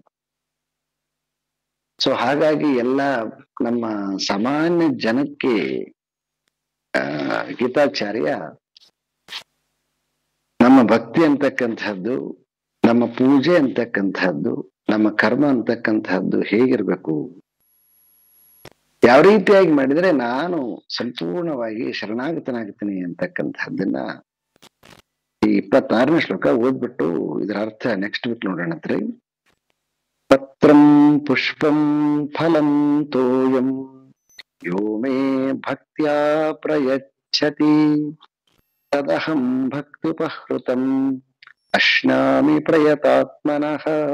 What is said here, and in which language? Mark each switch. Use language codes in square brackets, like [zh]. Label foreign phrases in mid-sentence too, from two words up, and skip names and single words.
[kn] ಸೊ ಹಾಗಾಗಿ ಎಲ್ಲ ನಮ್ಮ ಸಾಮಾನ್ಯ ಜನಕ್ಕೆ ಗೀತಾಚಾರ್ಯ ನಮ್ಮ ಭಕ್ತಿ ಅಂತಕ್ಕಂಥದ್ದು, ನಮ್ಮ ಪೂಜೆ ಅಂತಕ್ಕಂಥದ್ದು, ನಮ್ಮ ಕರ್ಮ ಅಂತಕ್ಕಂಥದ್ದು ಹೇಗಿರ್ಬೇಕು, ಯಾವ ರೀತಿಯಾಗಿ ಮಾಡಿದ್ರೆ ನಾನು ಸಂಪೂರ್ಣವಾಗಿ ಶರಣಾಗತನಾಗ್ತೀನಿ ಅಂತಕ್ಕಂಥದ್ದನ್ನ ಈ 26ನೇ ಶ್ಲೋಕ ಓದ್ಬಿಟ್ಟು ಇದರ ಅರ್ಥ [en] next week [kn] ನೋಡೋಣತ್ರಿ. [sa] ಪತ್ರಂ ಪುಷ್ಪಂ ಫಲಂ ತೋಯಂ ಯೋ ಮೇ ಭಕ್ತ್ಯಾ ಪ್ರಯಚ್ಛತಿ ತದಹಂ ಭಕ್ತ್ಯುಪಹೃತಂ ಅಶ್ನಾಮಿ ಪ್ರಯತಾತ್ಮನಃ.